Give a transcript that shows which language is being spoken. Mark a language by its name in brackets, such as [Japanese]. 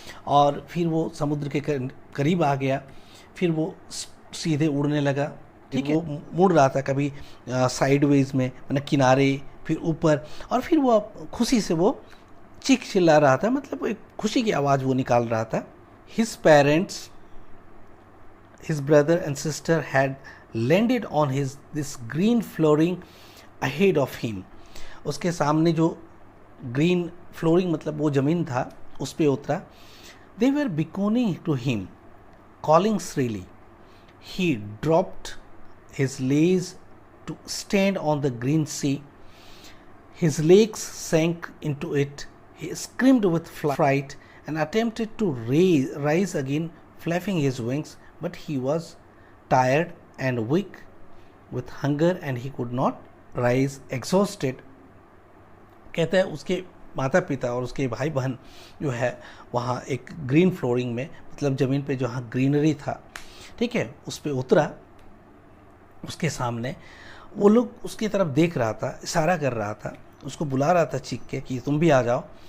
[Hindi] और फिर वो समुद्र के करीब आ गया। फिर वो सीधे उड़ने लगा, ठीक है, वो मुड़ रहा था कभी साइडवेज में, मतलब किनारे, फिर ऊपर। और फिर वो खुशी से वो चीख चिल्ला रहा था, मतलब एक खुशी की आवाज़ वो निकाल रहा था। [English] His parents, his brother and sister had landed on this green flooring ahead of him. [Hindi] उसके सामने जो ग्रीन फ्लोरिंग मतलब वो ज़मीन था उस पे उतरा। [English] They were beckoning to him, calling shrilly. He dropped his legs to stand on the green sea. His legs sank into it. He screamed with fright and attempted to rise again, flapping his wings. But he was tired and weak with hunger and he could not rise, exhausted. [Hindi] कहता है उसके माता पिता और उसके भाई बहन जो है वहाँ एक ग्रीन फ्लोरिंग में, मतलब ज़मीन पे जहाँ ग्रीनरी था, ठीक है, उस पर उतरा। उसके सामने वो लोग उसकी तरफ देख रहा था, इशारा कर रहा था, उसको बुला रहा था चीख के कि तुम भी आ जाओ।